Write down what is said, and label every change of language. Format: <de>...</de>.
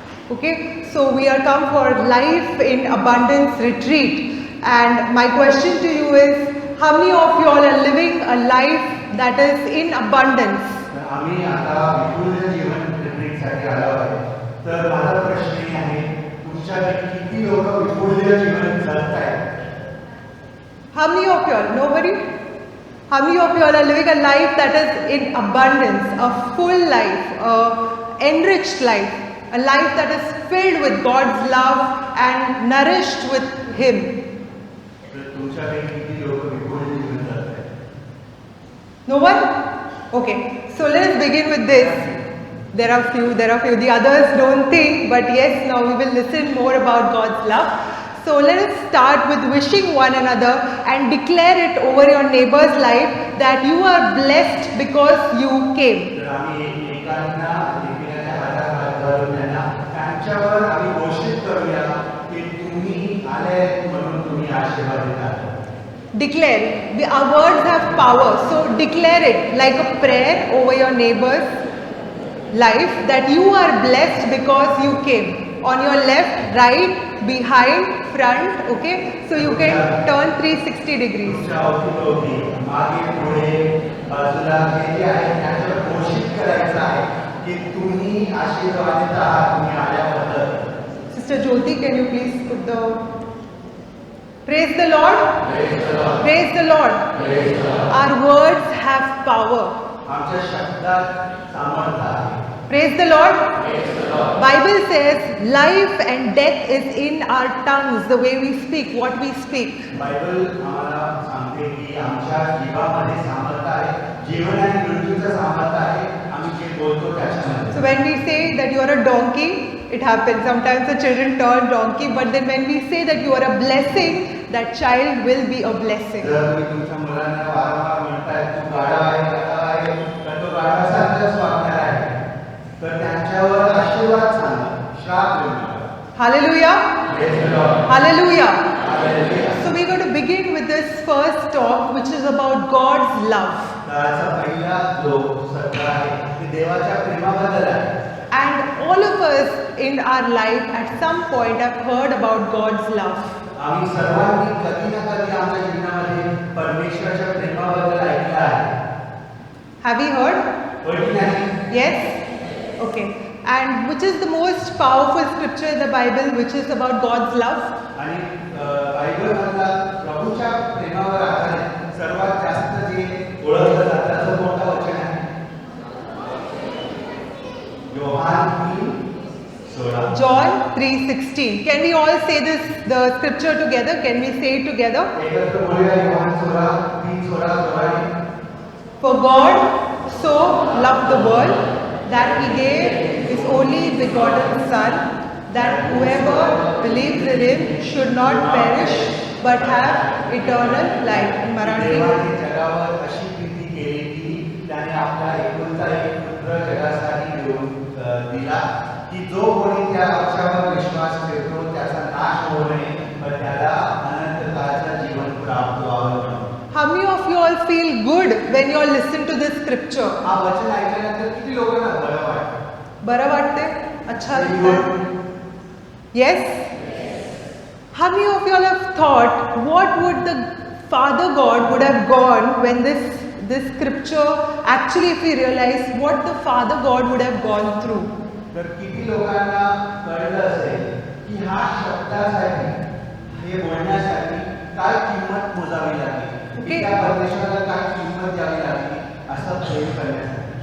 <en>Okay, so we are come for Life in Abundance Retreat, and my question to you is, how many of you all are living a life that is in abundance?</en> <mr>आम्ही आता विपुल जीवन रिट्रीटसाठी आलो आहे. तर माझा प्रश्न हे आहे, तुमच्यापैकी किती लोक विपुल जीवन जगत आहेत?</mr> <en>How many of you all? Nobody? How many of you all are living a life that is in abundance, a full life, a enriched life, a life that is filled with God's love and nourished with Him?</en> <mr>तर तुमच्यापैकी किती लोक विपुल जीवन जगत आहेत?</mr> <en>No one? Okay, so let us begin with this. There are few. The others don't think, but yes, now we will listen more about God's love. So let us start with wishing one another and declare it over your neighbor's life that you are blessed because you came.</en> <mr>तर आम्ही एकांना एकमेकांच्या हातात धरून त्यांना त्यांच्यावर आम्ही घोषित करूया की तुम्ही आले म्हणून तुम्ही आशीर्वादित आहात.</mr> <en>Declare. Our words have power, so declare it like a prayer over your neighbor's life that you are blessed because you came. On your left, right, behind, front, okay? So you can turn 360 degrees.</en> <mr>तुमच्या अवतीभोवती मागे पुढे बाजूला जे जे आहे त्याच्यावर घोषित करायचं आहे की तुम्ही आशीर्वादित आहात तुम्ही आल्याबद्दल.</mr> <en>Sister Jyoti, can you please put the... Praise the Lord. Praise the Lord. Praise the Lord. Praise the Lord. Our words have power.</en> <mr>आमच्या शब्दात सामर्थ्य आहे.</mr> <en>Praise the Lord. Praise the Lord. Bible says life and death is in our tongues, the way we speak, what we speak.</en> <mr>Bible आम्हाला सांगते की आमच्या जीवामध्ये सामर्थ्य आहे. जीवन आणि मृत्यूचं सामर्थ्य आहे. आम्ही जे बोलतो त्याच्यामध्ये.</mr> <en>So when we say that you are a donkey, it happens. Sometimes the children turn donkey, but then when we say that you are a blessing, that child will be a blessing.</en> <mr>जर तुम्ही तुमच्या मुलांना वारंवार म्हणताय तू गाढव आहे, तर तो गाढवासारखाच वागणार आहे. तर त्यांच्यावर आशीर्वाद सांगा, श्राप देऊ नका.</mr> <en>Hallelujah. Praise the Lord. Hallelujah. Hallelujah. So we're going to begin with this first talk, which is about God's love.</en> <mr>त्याचा पहिला जो सत्र आहे ते देवाच्या प्रेमाबद्दल आहे.</mr> <en>And all of us in our life at some point have heard about God's love.</en> <mr>आम्ही सर्वांनी कधी ना कधी आमच्या जीवनामध्ये परमेश्वराच्या प्रेमाबद्दल ऐकलं आहे.</mr> <en>Have you heard?</en> <mr>होय की नाही?</mr> <en>Yes? Okay. And which is the most powerful scripture in the Bible which is about God's love?</en> <mr>आणि बायबलमधला प्रभूच्या प्रेमावर आधारित सर्वात जास्त जे ओळखलं जातं त्याचं कोणतं वचन आहे? Yohan 3:16.</mr> <en>John 3:16. Can we all say this, the scripture together? Can we say it together?</en> <mr>एकत्र बोलूया. Yohan 3:16.</mr> <en>For God so loved the world that He gave His only begotten Son, that whoever believes in Him should not perish but have eternal life. In Marathi.</en> <mr>देवाने जगावर अशी प्रीती केली की त्याने आपला एकुलता एक पुत्र जगासाठी दिला की जो कोणी त्या पक्षावर विश्वास ठेवतो त्याचा नाश होऊ नये पण त्याला अनंतकाळचं जीवन प्राप्त व्हावं म्हणून.</mr> <en>How many of you all feel good when you all listen to this scripture?</en> <mr>हा वचन ऐकल्यानंतर किती लोकांना बरं वाटतं? बरं वाटते?</mr> <hi>अच्छा लगता?</hi> <en>Yes? How many of you all have thought what would the Father God would have gone when this scripture, actually if we realize what the Father God would have gone through?</en> <mr>तर किती लोकांना कळलं असेल की हा शब्दासाठी हे बोलण्यासाठी काय किंमत मोजावी लागली, की त्या परमेश्वराला काय किंमत द्यावी लागली असं प्रेम करण्यासाठी.</mr>